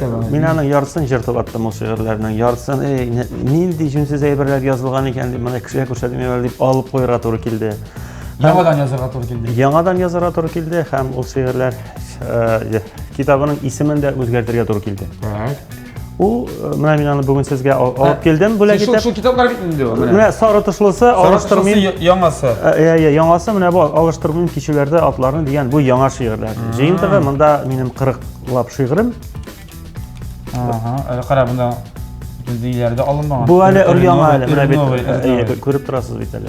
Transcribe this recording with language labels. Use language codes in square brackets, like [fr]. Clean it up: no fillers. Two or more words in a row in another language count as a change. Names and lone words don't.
[tt] Мин аның яртысын җыртып аттым ул шигырьләрнең яртысын. Нинди җүнсез әйберләр язылган икән дип, менә кешегә күрсәтмәм дип алып куярга туры килде. Яңадан язарга туры килде. Яңадан язарга туры килде һәм ул шигырьләр китабының исемен дә үзгәртергә туры килде. Ул менә мин аны бүген сезгә алып келдем. Бүләк итеп. [tr] Şu kitaplar bitmedi o. [tt] Менә сары тышлысы, алыштырмыйм. Яңасы. Яңасы менә бу алыштырмыйм кичүләрдә атларны дигән бу яңа шигырьләр. Җыентыгы монда минем 40лап шигырем. Әле кара монда диләрдә алынмаган. Бу әле өр-яңа әле менә бит күреп торасыз бит әле.